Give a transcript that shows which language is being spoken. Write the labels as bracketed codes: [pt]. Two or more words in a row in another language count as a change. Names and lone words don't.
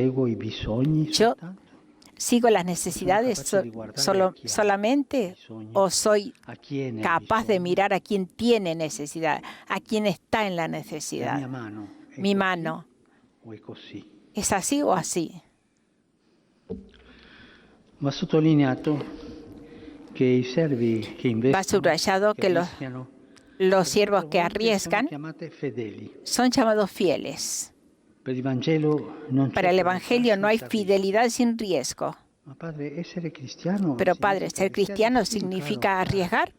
[es] ¿Sigo las necesidades solamente o soy capaz de mirar a quien tiene necesidad, a quien está en la necesidad? Mi mano, ¿es así o así? [it] Va sottolineato che i servi che investono, [es] Va subrayado que los siervos que arriesgan son llamados fieles. Para el Evangelio no hay fidelidad sin riesgo. Pero Padre, ser cristiano significa arriesgar.